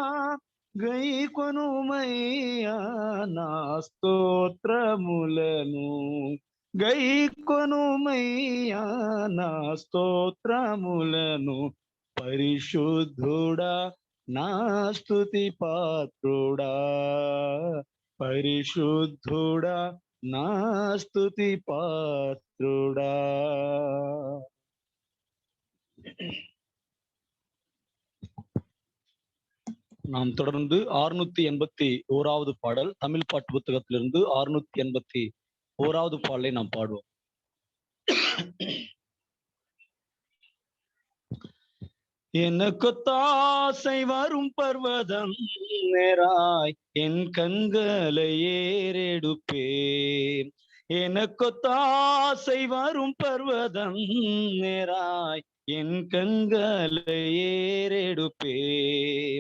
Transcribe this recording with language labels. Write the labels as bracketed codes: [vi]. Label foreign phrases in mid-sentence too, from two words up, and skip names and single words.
[te] గైకొనుమయ్యా నా స్తోత్రములను, గైకొనుమయ్యా నా స్తోత్రములను. పరిశుద్ధుడా నా స్తుతి పాత్రుడా, పరిశుద్ధుడా నా స్తుతి పాత్రుడా. [ta] நாம் தொடர்ந்து 681வது பாடல் தமிழ் பாட்டு புத்தகத்திலிருந்து 681வது பாடலை நாம் பாடுவோம். எனக்கு தாசை வரும் பர்வதம் நேராய் என் கண்களை ஏறெடுப்பேன், எனக்கு தாசை வரும் பர்வதம் நேராய் என் கண்களை ஏறெடுப்பேன்.